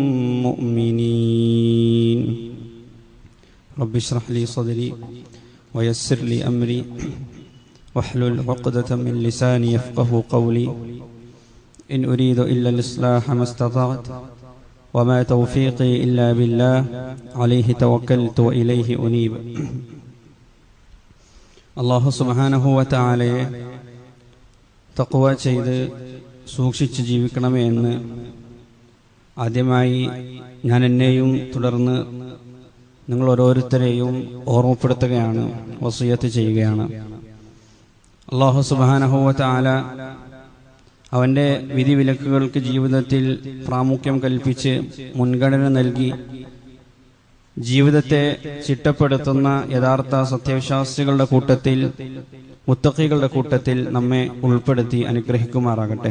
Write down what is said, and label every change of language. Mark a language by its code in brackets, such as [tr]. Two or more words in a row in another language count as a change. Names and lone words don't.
[ar] مؤمنين رب اشرح لي صدري ويسر لي أمري واحلل عقدة من لساني يفقه قولي إن أريد إلا الإصلاح ما استطعت وما توفيقي إلا بالله عليه توكلت وإليه أنيب الله سبحانه وتعالى [ml] തഖ്വ ചെയ്ത് സൂക്ഷിച്ച് ജീവിക്കണമേ എന്ന് ആദ്യമായി ഞാൻ എന്നെയും തുടർന്ന് നിങ്ങൾ ഓരോരുത്തരെയും ഓർമ്മപ്പെടുത്തുകയാണ്, വസിയത്ത് ചെയ്യുകയാണ്. അല്ലാഹു [ar] سبحانه وتعالى [ml] അവൻ്റെ വിധിവിലക്കുകൾക്ക് ജീവിതത്തിൽ പ്രാമുഖ്യം കൽപ്പിച്ച് മുൻഗണന നൽകി ജീവിതത്തെ ചിട്ടപ്പെടുത്തുന്ന യഥാർത്ഥ സത്യവിശ്വാസികളുടെ കൂട്ടത്തിൽ, മുത്തഖികളുടെ കൂട്ടത്തിൽ നമ്മെ ഉൾപ്പെടുത്തി അനുഗ്രഹിക്കുമാറാകട്ടെ.